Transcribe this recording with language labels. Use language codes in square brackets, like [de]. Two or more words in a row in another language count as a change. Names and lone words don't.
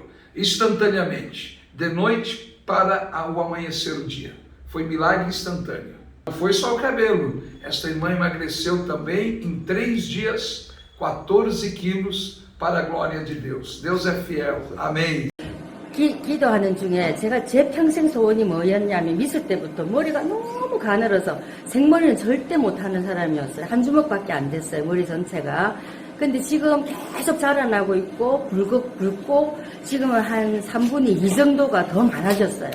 [pt] Instantaneamente, de noite para o amanhecer do dia. Foi milagre instantâneo. Não foi só o cabelo. Esta irmã emagreceu também em 3 dias, 14 quilos, para a glória de Deus. Deus é fiel. Amém. [ko] 기도하는 중에 제가 제 평생 소원이 뭐였냐면 미술 때부터 머리가 너무 가늘어서 생머리는 절대 못하는 사람이었어요. 한 주먹밖에 안 됐어요. 머리 전체가. 근데 지금 계속 자라나고 있고 붉고 지금은 한 3분의 2 정도가 더 많아졌어요.